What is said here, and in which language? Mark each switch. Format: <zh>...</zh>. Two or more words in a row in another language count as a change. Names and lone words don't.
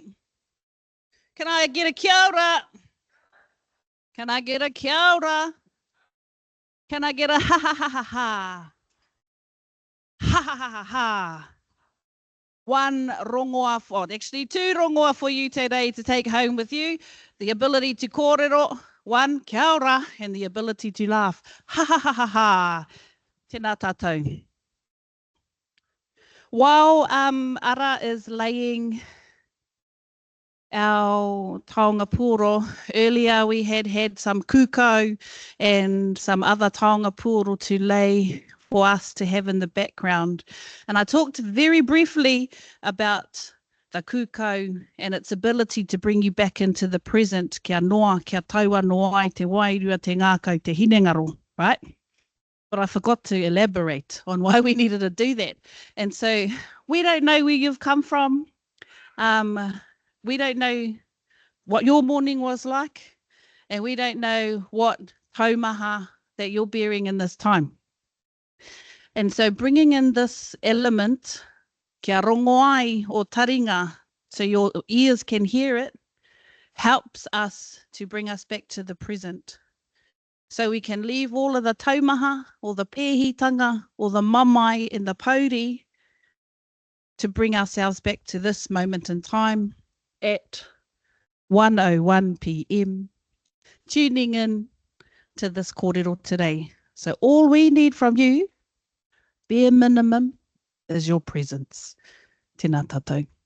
<en>Can I get a</en> <mi>kia ora?</mi> <en>Can I get a</en> <mi>kia ora?</mi> <en>Can I get a ha ha ha ha ha? Ha ha ha ha ha. One rongoa for, actually 2 rongoa for you today to take home with you. The ability to kōrero, 1</en> <mi>kia ora,</mi> <en>and the ability to laugh. Ha ha ha ha ha.</en> <mi>Tēnā tātou.</mi> <en>While Ara is laying our</en> <mi>taonga pūro.</mi> <en>Earlier we had some kukau and some other</en> <mi>taonga pūro</mi> <en>to lay for us to have in the background. And I talked very briefly about the kukau and its ability to bring you back into the present,</en> <mi>kia noa, kia taua noa i te wairua te ngākau te hinengaro,</mi> <en>right? But I forgot to elaborate on why we needed to do that. And so we don't know where you've come from. We don't know what your morning was like, and we don't know what taumaha that you're bearing in this time. And so bringing in this element,</en> <mi>kia rongo ai o taringa,</mi> <en>so your ears can hear it, helps us to bring us back to the present. So we can leave all of the taumaha or the pēhitanga or the mamai and the pauri to bring ourselves back to this moment in time at 1:01 p.m. tuning in to this kōrero today. So all we need from you, bare minimum, is your presence.</en> <mi>Tēnā tātou.</mi>